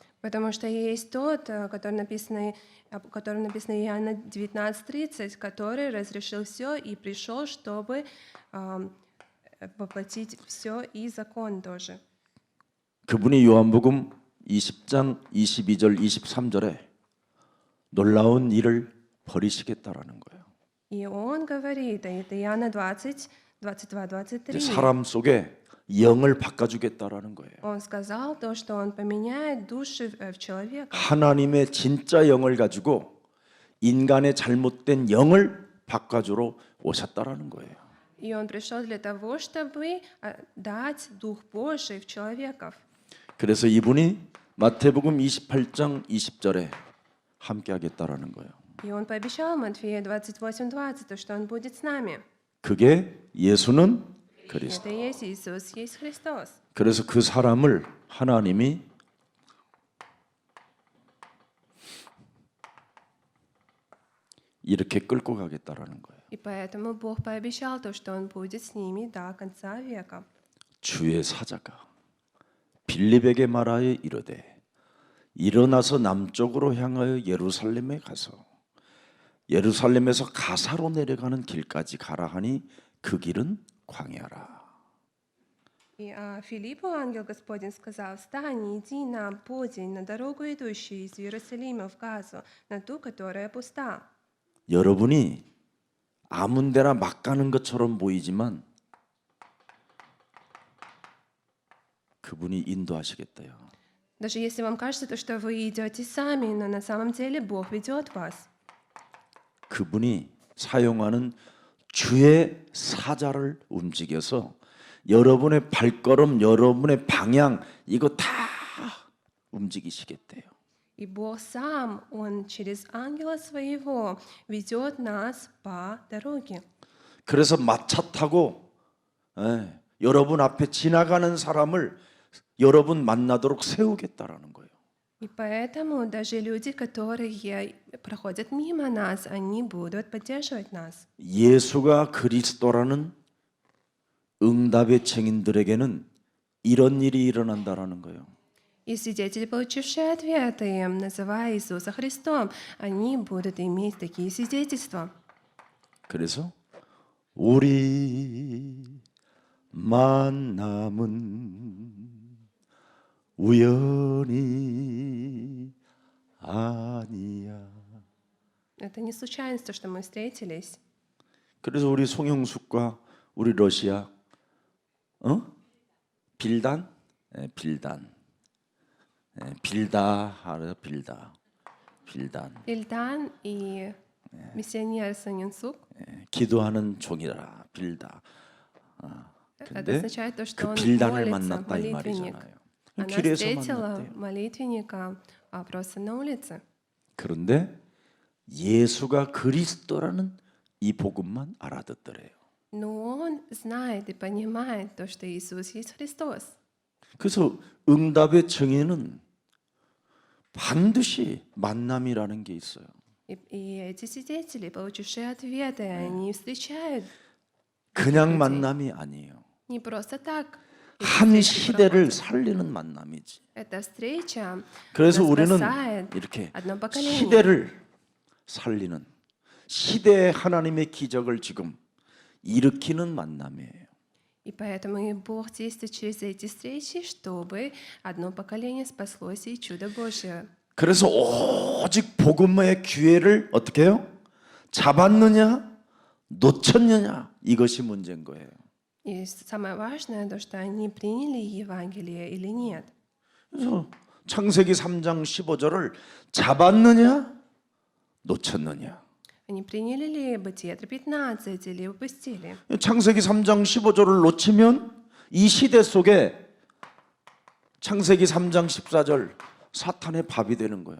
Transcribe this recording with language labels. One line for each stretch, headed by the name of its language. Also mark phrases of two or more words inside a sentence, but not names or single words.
Russian: Потому что есть тот, о котором написано Иоанна 19:30, который разрешил все и пришел, чтобы воплотить все и закон тоже.
Korean: 그분이 요한복음 20장 22절 23절에 놀라운 일을 벌이시겠다라는 거예요.
Russian: И он говорит, это Иоанна 20, 22,
Korean: 이제 23. 사람 속에 영을 바꿔주겠다라는 거예요.
Russian: Он сказал то, что он поменяет души в человека.
Korean: 하나님의 진짜 영을 가지고 인간의 잘못된 영을 바꿔주러 오셨다라는 거예요.
Russian: И он пришел для того, чтобы дать Дух Божий в человеков.
Korean: 그래서 이분이 마태복음 28장 20절에 함께 하겠다라는 거예요.
Russian: И он пообещал Матфея 28:20, то, что он будет с нами.
Korean: 그게 예수는 그리스도.
Russian: Это и есть Иисус, есть Христос.
Korean: 그래서 그 사람을 하나님이 이렇게 끌고 가겠다라는 거예요.
Russian: И поэтому Бог пообещал то, что Он будет с ними до конца века.
Korean: 주의 사자가 빌립에게 말하여 이르되 일어나서 남쪽으로 향하여 예루살렘에 가서 예루살렘에서 가사로 내려가는 길까지 가라 하니 그 길은 광야라.
Russian: И Филиппу ангел Господень сказал: «Встань, иди на полдень, на дорогу, идущую из Иерусалима в Газу, на ту, которая пуста».
Korean: 여러분이 아무 데나 막 가는 것처럼 보이지만 그분이 인도하시겠대요.
Russian: Даже если вам кажется, то, что вы идете сами, но на самом деле Бог ведет вас.
Korean: 그분이 사용하는 주의 사자를 움직여서 여러분의 발걸음, 여러분의 방향 이거 다 움직이시겠대요.
Russian: И Бог сам, Он через ангела своего ведет нас по дороге.
Korean: 그래서 마차 타고 여러분 앞에 지나가는 사람을 여러분 만나도록 세우겠다라는 거예요.
Russian: И поэтому даже люди, которые проходят мимо нас, они будут поддерживать нас.
Korean: 예수가 그리스도라는 응답의 증인들에게는 이런 일이 일어난다라는 거예요.
Russian: И свидетели, получившие ответы, называя Иисуса Христом, они будут иметь такие свидетельства.
Korean: 그래서 우리 만남은 우연이 아니야.
Russian: Это не случайность, то, что мы встретились.
Korean: 그래서 우리 송영숙과 우리 러시아 빌단? 빌단. 빌다 하려 빌단.
Russian: Ильдан и миссионер Санинсук.
Korean: 기도하는 종이라 빌다.
Russian: Это
Korean: 근데
Russian: означает то, что
Korean: 그
Russian: он
Korean: 빌단을
Russian: молится,
Korean: 만났다 이
Russian: молитвенник.
Korean: 말이잖아요.
Russian: Она
Korean: 길에서
Russian: встретила
Korean: 만났대요.
Russian: молитвенника просто на улице.
Korean: 그런데 예수가 그리스도라는 이 복음만 알아듣더래요.
Russian: Но он знает и понимает то, что Иисус есть Христос.
Korean: 그래서 응답의 증인은 반드시 만남이라는 게 있어요.
Russian: И эти свидетели, получившие ответы, они встречают
Korean: 그냥 만남이 아니에요.
Russian: не просто так.
Korean: 한 시대를 살리는 만남이지.
Russian: Эта встреча
Korean: 그래서 우리는
Russian: спасает
Korean: 이렇게
Russian: одно поколение.
Korean: 시대를 살리는 시대의 하나님의 기적을 지금 일으키는 만남이에요.
Russian: И поэтому и Бог действует через эти встречи, чтобы одно поколение спаслось и чудо Божие.
Korean: 그래서 오직 복음의 기회를 어떻게 해요? 잡았느냐, 놓쳤느냐 이것이 문제인 거예요.
Russian: И самое важное, то, что они приняли Евангелие или нет.
Korean: 그래서 창세기 3장 15절을 잡았느냐, 놓쳤느냐.
Russian: Они приняли ли Бытие 3:15 или упустили?
Korean: 창세기 3장 15절을 놓치면 이 시대 속에 창세기 3장 14절 사탄의 밥이 되는 거예요.